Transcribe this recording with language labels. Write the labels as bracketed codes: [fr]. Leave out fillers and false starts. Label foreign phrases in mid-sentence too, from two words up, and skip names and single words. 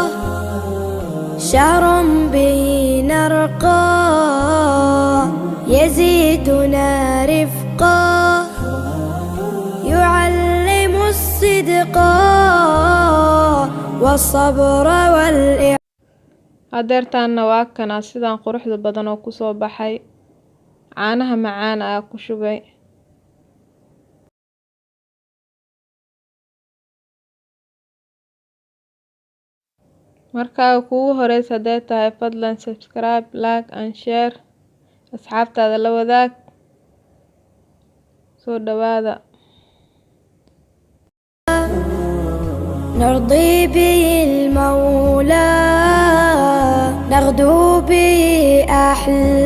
[ar] شهر به نرقى يزيدنا رفقا. يعلم الصدق والصبر والإعانة. [so] hadeertaanna waa kana sidaan quruxda badan oo kusoo baxay. caanaha macaan ayaa ku shubay. markaa kugu horeysa hadday tahay fadlan subscribe, [en] like and share. [so] asxaabtaada la wadaag. soo dhawaada. [ar] نرضي به المولى نغدو به أحلى